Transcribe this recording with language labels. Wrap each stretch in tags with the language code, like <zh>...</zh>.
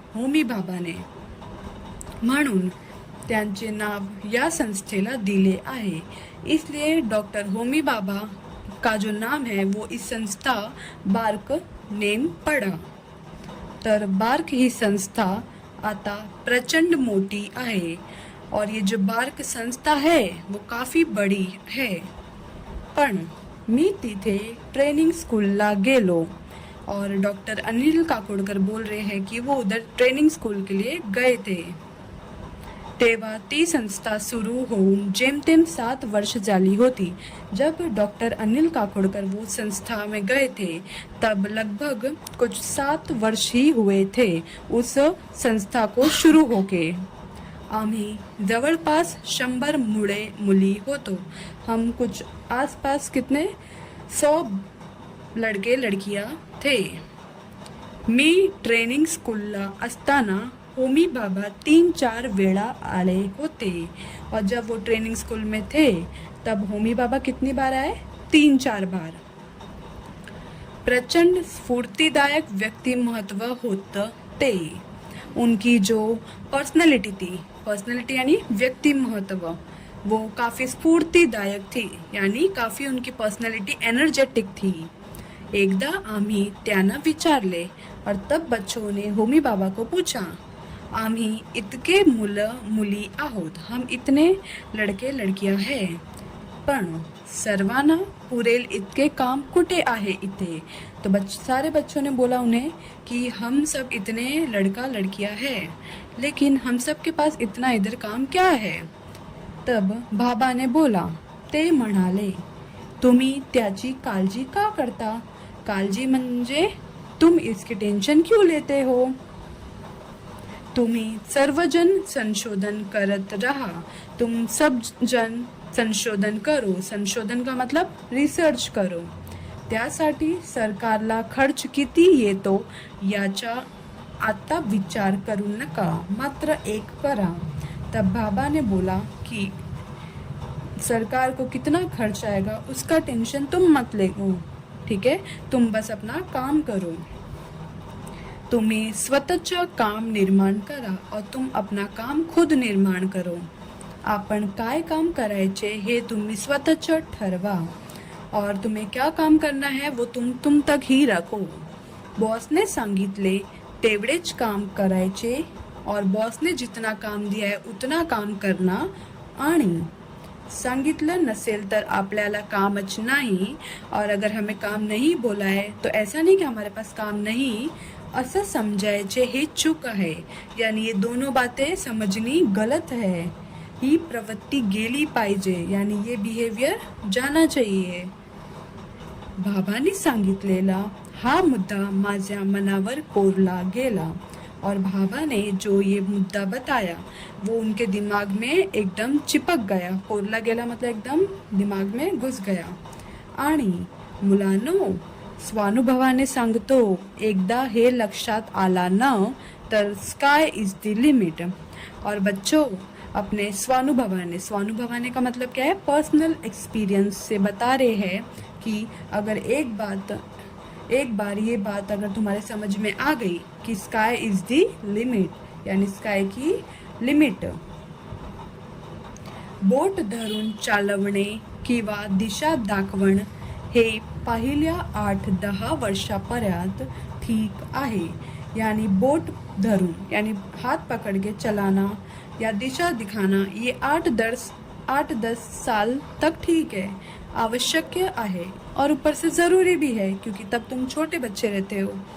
<hi>होमी भाभा ने।</hi> <mr>म्हणून त्यांचे नाव या संस्थेला दिले आहे।</mr> <hi>इसलिए डॉक्टर होमी भाभा का जो नाम है वो इस संस्था बार्क नेम पड़ा।</hi> <mr>तर बार्क ही संस्था आता प्रचंड मोठी आहे</mr> <hi>और ये जो बार्क संस्था है वो काफ़ी बड़ी है।</hi> <mr>पण मी तिथे ट्रेनिंग स्कूलला गेलो</mr> <hi>और डॉक्टर अनिल काकोडकर बोल रहे हैं की वो उधर ट्रेनिंग स्कूल के लिए गए थे.</hi> <mr>तेव्हा ती संस्था सुरू होऊन जेमतेम 7 वर्ष झाली होती.</mr> <hi>जब डॉक्टर अनिल काकोडकर वो संस्था में गए थे तब लगभग कुछ 7 वर्ष ही हुए थे उस संस्था को शुरू होके.</hi> <mr>आम्ही जवळपास 100 मुली होतो.</mr> <hi>हम कुछ आसपास कितने 100 लड़के लड़कियां थे.</hi> <mr>मी ट्रेनिंग स्कूलला असताना होमी बाबा 3-4 वेळा आले होते.</mr> <hi>और जब वो ट्रेनिंग स्कूल में थे तब होमी बाबा कितनी बार आए? 3-4 बार.</hi> <mr>प्रचंड स्फूर्तिदायक व्यक्तिमत्व होतं ते.</mr> <hi>उनकी जो पर्सनॅलिटी थी, पर्सनॅलिटी यानी व्यक्तिमत्व, वो काफ़ी स्फूर्तिदायक थी, यानी काफ़ी उनकी पर्सनॅलिटी एनर्जेटिक थी.</hi> <mr>एकदा आम्ही त्यांना विचारले</mr> <hi>और तब बच्चों ने होमी बाबा को पूछा,</hi> <mr>आम्ही इतके मुली आहोत,</mr> <hi>हम इतने लड़के लड़कियां हैं,</hi> <mr>पण सर्वांना पुरेल इतके काम कुठे आहे इथे.</mr> <hi>तो सारे बच्चों ने बोला उन्हें कि हम सब इतने लड़का लड़कियां हैं, लेकिन हम सब के पास इतना इधर काम क्या है. तब बाबा ने बोला,</hi> <mr>ते म्हणाले, तुम्ही त्याची काळजी का करता? काळजी म्हणजे</mr> <hi>तुम इसकी टेंशन क्यों लेते हो?</hi> <mr>तुम्ही सर्वजन संशोधन करत रहा.</mr> <hi>तुम सब जन संशोधन करो. संशोधन का मतलब रिसर्च करो.</hi> <mr>त्यासाठी सरकारला खर्च किती येतो याचा आता विचार करू नका, मात्र एक करा.</mr> <hi>तब बाबा ने बोला कि सरकार को कितना खर्च आएगा उसका टेंशन तुम मत लो, ठीक है, तुम बस अपना काम करो.</hi> <mr>तुम्ही स्वतःचं काम निर्माण करा</mr> <hi>और तुम अपना काम खुद निर्माण करो.</hi> <mr>आपण काय काम करायचे हे तुम्ही स्वतःचं ठरवा</mr> <hi>और तुम्हें क्या काम करना है वो तुम तक ही रखो.</hi> <mr>बॉसने सांगितले तेवढेच काम करायचे</mr> <hi>और बॉसने जितना काम दिया है उतना काम करना.</hi> <mr>आणि सांगितलं नसेल तर आपल्याला कामच नाही,</mr> <hi>और अगर हमें काम नहीं बोला है तो ऐसा नहीं कि हमारे पास काम नहीं</hi> <mr>असं समजायचे हे चूक आहे.</mr> <hi>यानी ये दोनों बातें समझनी गलत है.</hi> <mr>ही प्रवृत्ती गेली पाहिजे,</mr> <hi>यानी ये बिहेवियर जाना चाहिए.</hi> <mr>बाबांनी सांगितलेला हा मुद्दा माझ्या मनावर कोरला गेला</mr> <hi>और बाबा ने जो ये मुद्दा बताया वो उनके दिमाग में एकदम चिपक गया. कोरला गेला मतलब एकदम दिमाग में घुस गया.</hi> <mr>आणि मुलांनो, स्वानुभवाने सांगतो, एकदा हे लक्षात आला न तर</mr> <en>Sky is the limit.</en> <hi>और बच्चों, अपने स्वानुभवाने का मतलब क्या है? पर्सनल एक्सपीरियंस से बता रहे हैं कि अगर एक बार ये बात अगर तुम्हारे समझ में आ गई कि</hi> <en>sky is the limit,</en> <hi>यानी स्काय की लिमिट.</hi> <mr>बोट धरून चालवणे किंवा दिशा दाखवण हे पहिल्या 8-10 वर्षापर्यंत ठीक आहे.</mr> <hi>यानी बोट धरून यानी हाथ पकड़ के चलाना या दिशा दिखाना ये 8-10 साल तक ठीक है,</hi> <mr>आवश्यक आहे</mr> <hi>और ऊपर से ज़रूरी भी है क्योंकि तब तुम छोटे बच्चे रहते हो.</hi>